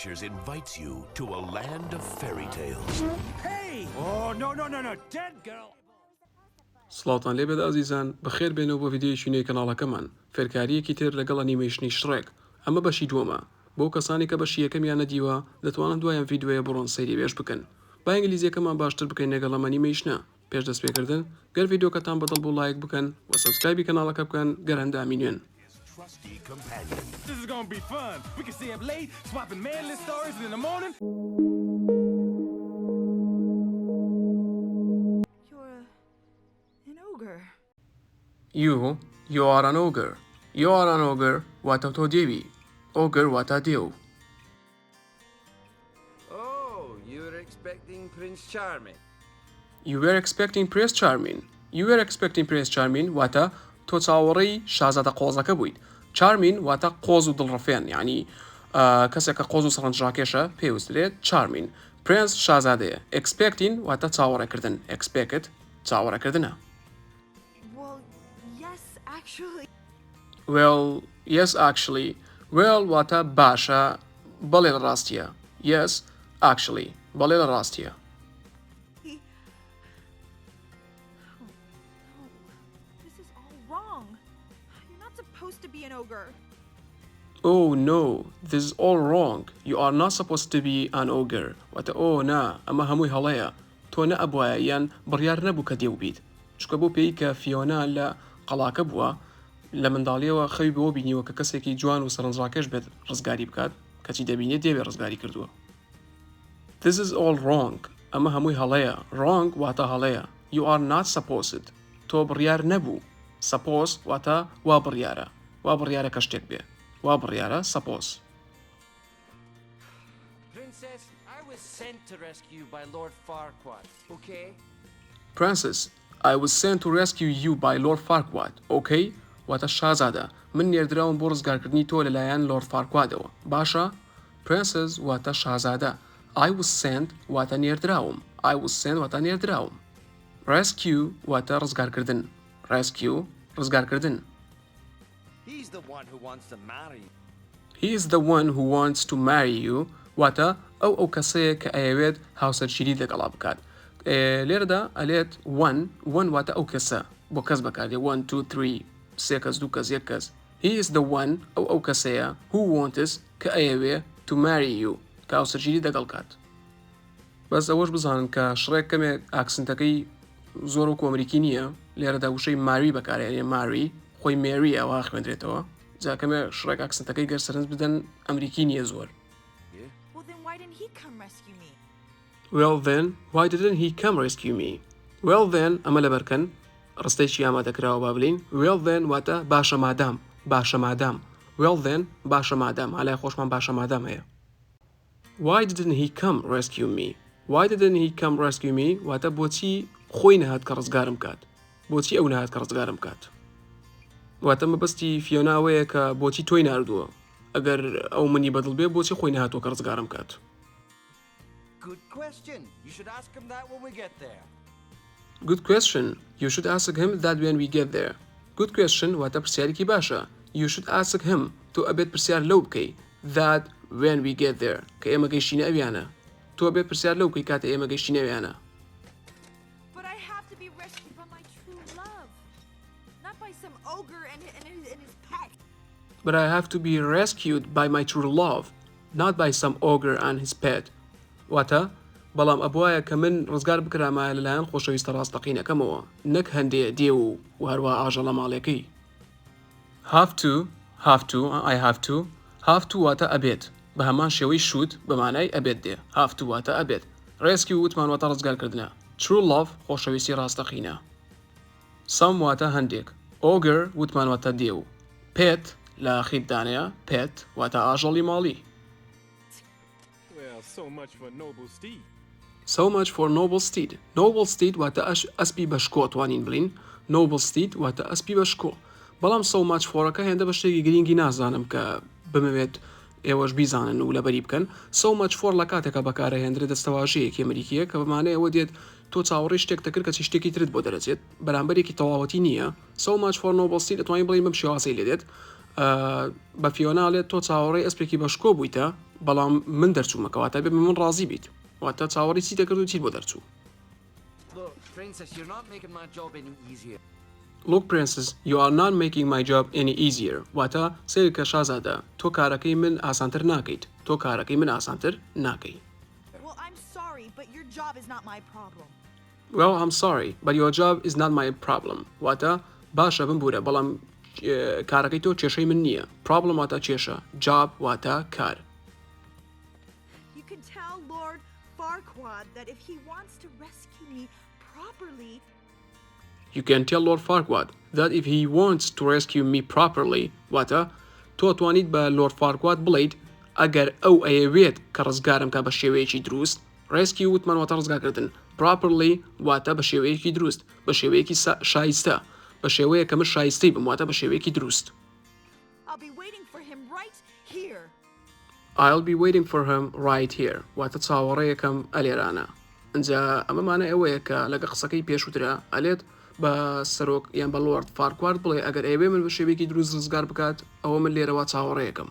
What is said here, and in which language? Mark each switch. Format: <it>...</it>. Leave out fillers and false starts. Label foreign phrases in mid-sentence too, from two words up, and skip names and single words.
<en>Adventures invites you to a land of fairy tales. Hey! Oh, no, dead girl!</en> <ckb>سڵاوتان لێبێت ئازیزان بەخێر بێنەوە بۆ ڤیدیۆیەکی نوێی کەناڵەکەمان فێرکاریەکی تر لەگەڵ ئەنیمەیشنی شڕێک ئەمە بەشی دووەمە بۆ کەسانی کە بەشی یەکەمیان نەدیوە دەتوانن دوایان ڤیدیۆیە بڕۆن سەیری بێش بکەن با ئینگلیزیەکەمان باشتر بکەین لەگەڵ ئەم ئەنیمەیشنە پێش دەست پێکردن گەر ڤیدیۆکەتان بەدڵ بۆ لایک بکەن و سەبسکرایبی کەناڵەکە بکەن گەر هەندامی نوێن.</ckb> <en>Trusty companion. This is gonna be fun. We can stay up late, swapping manly stories, and in the morning... You're an ogre. You are an ogre. You are an ogre</en> <ckb>واتە تۆ دێوی. Ogre واتە دێو.</ckb> <en>Oh, you were expecting Prince Charming. You were expecting Prince Charming. You were expecting Prince Charming</en> <ckb>واتە تۆ چاوەڕێی شازادە قۆزەکە بوویت. Charming واتە قۆز و دڵڕەفێن یعنی کەسێک کە قۆز و سەرنجڕاکێشە پێویسترێت Charming. Prince شازادەیە. Expecting واتە چاوەڕێکردن. Expect چاوەڕێکردنە.</ckb> <en>Well, yes, actually. Well, yes actually.</en> <ckb>Well واتە باشە بەڵێ لە ڕاستیە.</ckb> <en>Yes actually.</en> <ckb>بەڵێ لە ڕاستیە.</ckb> <en>This is all wrong. You're not supposed to be an ogre. Oh no, this is all wrong. You are not supposed to be an ogre.</en> <ckb>واتە oh نا ئەمە هەمووی هەڵەیە. تۆ نە ئەبوایە یان بڕیار نەبوو کە دێو بیت. چکە بۆ پێی کە فیۆنا لە قەڵاکە بووە لە منداڵیەوە خەوی بۆ بینیوە کە کەسێکی جوان و سەرنجڕاکێش بێت ڕزگاری بکات کەچی دەبینێت دێوێ ڕزگاری کردووە.</ckb> <en>This is all wrong.</en> <ckb>ئەمە هەمووی هەڵەیە. Wrong واتە هەڵەیە.</ckb> <en>You are not supposed.</en> <ckb>تۆ بڕیار نەبوو. Suppose واتە وا بڕیارە. وا بڕیارە کە شتێک بێ. وا بڕیارە suppose.</ckb> <en>Princess, I was sent to rescue you by Lord Farquaad, okay? Princess, I was sent to rescue you by Lord Farquaad, okay?</en> <ckb>واتە شازادە من نێردراوم بۆ ڕزگارکردنی تۆ لەلایەن لۆرد فارکوادەوە باشە؟ Princess واتە شازادە.</ckb> <en>I was sent</en> <ckb>واتە نێردراوم.</ckb> <en>I was sent</en> <ckb>واتە نێردراوم. Rescue واتە ڕزگارکردن. Rescue ڕزگارکردن.</ckb> <en>He's the one who wants to marry you. He is the one who wants to marry you</en> <ckb>واتە ئەو کەسەیە کە ئەیەوێت هاوسەرگیری لەگەڵا بکات. لێرەدا ئەلێت one واتە ئەو کەسە بۆ کەس بەکاردێ 1 2 3 سێ کەس دوو کەس یەک کەس.</ckb> <en>He is the one</en> <ckb>ئەو کەسەیە</ckb> <en>who wants</en> <ckb>کە ئەیەوێ</ckb> <en>to marry you</en> <ckb>کە هاوسەرگیری لەگەڵ کات. بەس ئەوەش بزانن کە شڕێک کەمێک ئاکسنتەکەی زۆر وەکو ئەمریکی نییە لێرەدا وشەی ماری بەکارێنێ ماری خۆی مێری ئەوە خوێندرێتەوە جا کەمێ شڕێک ئاکسنتەکەی گەر سەرنج بدەن ئەمریکی نییە زۆر.</ckb> <en>Well, then why didn't he come rescue me? Well then</en> <ckb>ئەمە لەبەرکەن ڕستەیکی ئامادەکراوە با بڵین.</ckb> <en>Well then</en> <ckb>واتە باشە مادام. باشە مادام.</ckb> <en>Well then</en> <ckb>باشە مادام هەلای خۆشمان باشە مادام هەیە.</ckb> <en>Why didn't he come rescue me? Why didn't he come rescue me</en> <ckb>واتە بۆچی خۆی نەهات کە ڕزگارم کات. بۆچی ئەو نەهات کە ڕزگارم کات. واتە مەبەستی فیۆنا ئەوەیە کە بۆچی تۆی ناردووە ئەگەر ئەو منی بەدڵ بێ بۆچی خۆی نەهاتوە کە ڕزگارم کات.</ckb> <en>Good question. You should ask him that when we get there. Good question. You should ask him that when we get there. Good question</en> <ckb>واتە پرسیارێکی باشە.</ckb> <en>You should ask him</en> <ckb>تۆ ئەبێت پرسیار لەو بکەی</ckb> <en>that when we get there</en> <ckb>کە ئێمە گەیشتینە ئەویانە. تۆ ئەبێت پرسیار لەو بکەی کاتە ئێمە گەیشتینە ئەویانە.</ckb> <en>But I have to be rescued by my true love, not by some ogre and his pet. But I have to be rescued by my true love, not by some ogre and his pet.</en> <ckb>واتە بەڵام ئەبوایە کە من ڕزگار بکرامایە لەلایەن خۆشەویستە ڕاستەقینەکەمەوە نەک هەندێ دێ و هەروە ئاژەڵە ماڵێکەی.</ckb> <en>Have to</en> <ckb>واتە ئەبێت بە هەمان شێوەی should بەمانای ئەبێت دێ.</ckb> <en>Have to</en> <ckb>واتە ئەبێت. Rescue وتمان واتە ڕزگارکردنە.</ckb> <en>True love</en> <ckb>خۆشەویستی ڕاستەقینە. Some واتە هەندێک. Ogre وتمان واتە دێو. Pet لە ئاخیردانەیە pet واتە ئاژەڵی ماڵی.</ckb> <en>Well, so much for noble steed. So much for noble steed. Noble steed</en> <ckb>واتە ئەسپی بەشکۆ توانین بڵین.</ckb> <en>Noble steed</en> <ckb>واتە ئەسپی بەشکۆ. بەڵام</ckb> <en>so much forەکە</en> <ckb>هێندە بە شتێکی گرنگی نازانم کە بمەوێت ئێوەش بیزانن و لەبەری بکەن.</ckb> <en>So much for</en> <ckb>لە کاتێکە بەکارەهێنرێت دەستەواژەیەکی ئەمریکیە کە بەمانەیە ئەوە دێت تۆ چاوەڕێی شتێک دەکرد کە چی شتێکی ترت بۆ دەرەچێت بەرامبەرێکی تەواوەتی نییە.</ckb> <en>So much for noble steed</en> <ckb>دەتوانین بڵین بەم شێوازەی لێدێت بە فیۆناڵێت تۆ چاوەڕێی ئەسپێکی بەشکۆ بوویتە بەڵام من دەرچوومەکەواتە بێ من ڕازی بیت واتە چاوەڕی چی دەکرد و چیت بۆ دەرچوو.</ckb> <en>Look, Princess, you're not making my job any easier. Look, Princess, you are not making my job any easier.</en> <ckb>واتە سێکە شازادە تۆ کارەکەی من ئاسانتر ناکەیت. تۆ کارەکەی من ئاسانتر ناکەی.</ckb> <en>Well, I'm sorry, but your job is not my problem. Well, I'm sorry, but your job is not my problem.</en> <ckb>واتە باشە بمبورە بەڵام کارەکەی تۆ کێشەی من نییە. Problem واتە کێشە. Job واتە کار.</ckb> <en>You can tell Lord Farquaad that if he wants to rescue me properly, You can tell Lord Farquaad that if he wants to rescue me properly</en> <ckb>واتە تۆ توانیت بە Lord Farquaad بڵیت ئەگەر ئەو ئەیەوێت کە ڕزگارم کا بە شێوەیەکی دروست rescue وتمان واتە ڕزگارکردن properly واتە بە شێوەیەکی دروست بە شێوەیەکی شایستە بە شێوەیە کە من شایستەی بم واتە بە شێوەیەکی دروست.</ckb> <en>I'll be waiting for him right here. I'll be waiting for him right here</en> <ckb>واتە چاوەڕێیەکەم ئەلێرانە. ئەنجا ئەمەمانە ئەوەیە کە لەگە قسەکەی پێشووترە ئەلێت بە سەرۆک یان بە لۆرد فارکوارد بڵێ ئەگەر ئەوێ من بە شێوەیەکی دروست ڕزگار بکات ئەوە من لێرەوە چاوەڕێیەکەم.</ckb>